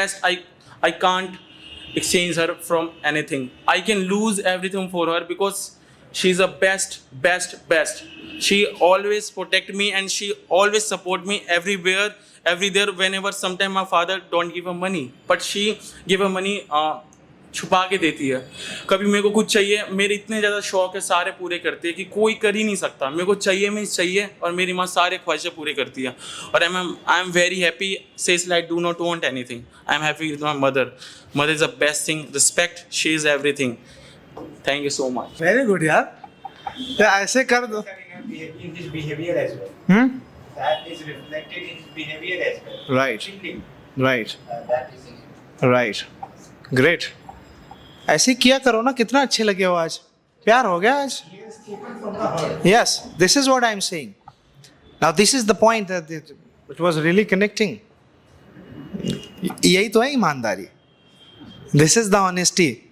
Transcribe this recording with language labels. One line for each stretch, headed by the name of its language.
English: I can't exchange her from anything. I can lose everything for her because she's the best. She always protect me and she always support me everywhere. Whenever sometime my father don't give her money, but she give her money
Hindi: छुपा के देती है। कभी मेरे को कुछ चाहिए, मेरे इतने ज़्यादा शौक है, सारे पूरे करती है कि कोई कर ही नहीं सकता। मेरे को चाहिए मीन्स चाहिए, और मेरी माँ सारे ख्वाहिशें पूरे करती है।
English: और I am very happy, says like do not want anything, I am happy with my mother. Mother is the best thing, respect, she is everything. Thank you so much. Very good
Hindi: यार, तो ऐसे कर दो।
English: behavior as well. That is reflected in his behavior as well. Right. Simply, right that is it. Right, great.
Hindi: ऐसे किया करो ना, कितना अच्छे लगे हो आज, प्यार हो गया आज।
English: Yes, this is what I am saying. Now this is the point that it was really connecting.
Hindi: यही तो है ईमानदारी,
English: This is the honesty.